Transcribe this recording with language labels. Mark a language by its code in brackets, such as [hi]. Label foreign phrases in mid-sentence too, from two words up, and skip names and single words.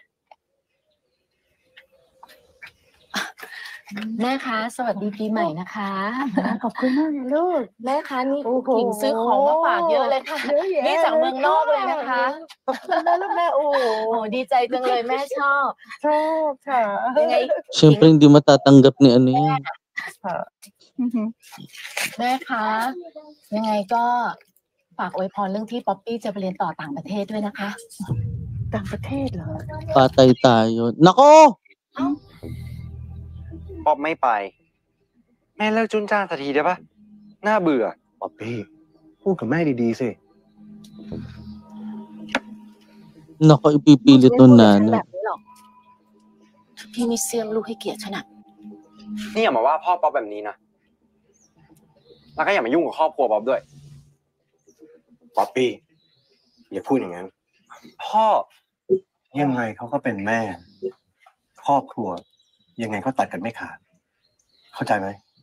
[th] แม่คะสวัสดีปีใหม่นะคะ ขอบคุณมากนะลูก แม่คะนี่หญิงซื้อของมาฝากเยอะเลยค่ะนี่จากเมืองนอกเลยนะคะ ขอบคุณนะลูกนะโอ้ ดีใจจังเลยแม่ชอบ ชอบค่ะ ยังไง [tl] Siyempre hindi matatanggap ni ano yan. [th] ค่ะอือฮึ แม่คะ ยังไงก็ฝากอวยพรเรื่องที่ป๊อปปี้จะไปเรียนต่อต่างประเทศด้วยนะคะ ต่างประเทศเหรอ [tl] Patay tayo. Nako! [th] ป๊อปไม่ไป แม่เลิกจุนจ้านสักทีได้ปะน่าเบื่อ ป๊อปปี้พูดกับแม่ดีๆสิ [tl] Nako, ipipilit nun [th] ฉัน [tl] nanay. [th] แบบนี้หรอกพี่ไม่เสี่ยมลูกให้เกียรติฉันอะ นี่อย่ามาว่าพ่อป๊อปแบบนี้นะ แล้วก็อย่ามายุ่งกับครอบครัวป๊อปด้วย ป๊อปปี้อย่าพูดอย่างนั้น พ่อ ยังไงเขาก็เป็นแม่ ครอบครัว ยังไงก็ตัดกันไม่ขาด เข้าใจไหม